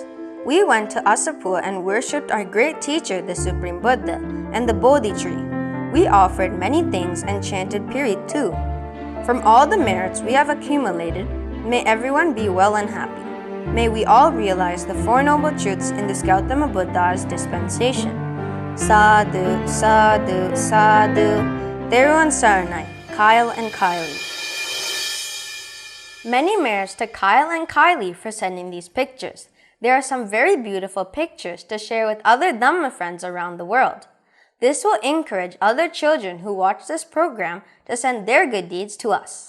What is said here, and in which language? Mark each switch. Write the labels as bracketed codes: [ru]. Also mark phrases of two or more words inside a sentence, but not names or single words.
[en] We went to Asapur and worshipped our great teacher, the Supreme Buddha, and the Bodhi tree. We offered many things and chanted Pirit too. From all the merits we have accumulated, may everyone be well and happy. May we all realize the Four Noble Truths in this Gautama Buddha's dispensation. [pi] Sadhu, sadhu, sadhu. [si] Theruvan Saranai, [en] Kyle and Kylie. Many merits to Kyle and Kylie for sending these pictures. There are some very beautiful pictures to share with other Dhamma friends around the world. This will encourage other children who watch this program to send their good deeds to us.